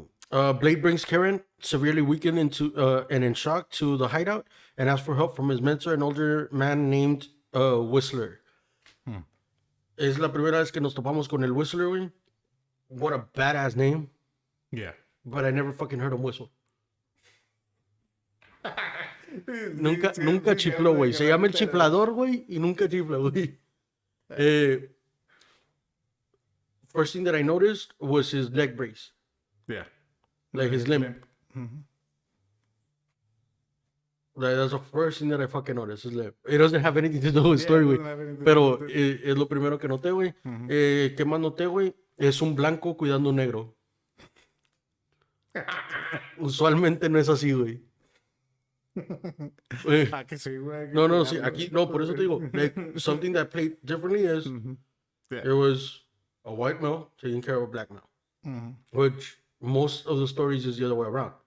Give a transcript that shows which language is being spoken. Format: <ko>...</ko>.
<en>Blade brings Karen, severely weakened and in shock, to the hideout and asks for help from his mentor, an older man named Whistler.</en> <es>Es la primera vez que nos topamos con el Whistler, güey.</es> <en>What a badass name. Yeah. But I never fucking heard him whistle.</en> <es>Nunca chifló, güey. Se llama el chiflador, güey, y nunca chifla, güey.</es> <en>First thing that I noticed was his leg brace. Yeah. Like his limp. That's the first thing that I fucking noticed. His limp. It doesn't have anything to do with the story, güey.</en> <es>Pero es lo primero que noté, güey. ¿Qué más noté, güey? Es un blanco cuidando un negro. Usualmente no es así, güey. Que sí, güey. No, sí, aquí, no, por eso te digo, like,</es> <en>something that played differently is Yeah. there was a white male taking care of a black male, which most of the stories is the other way around.</en>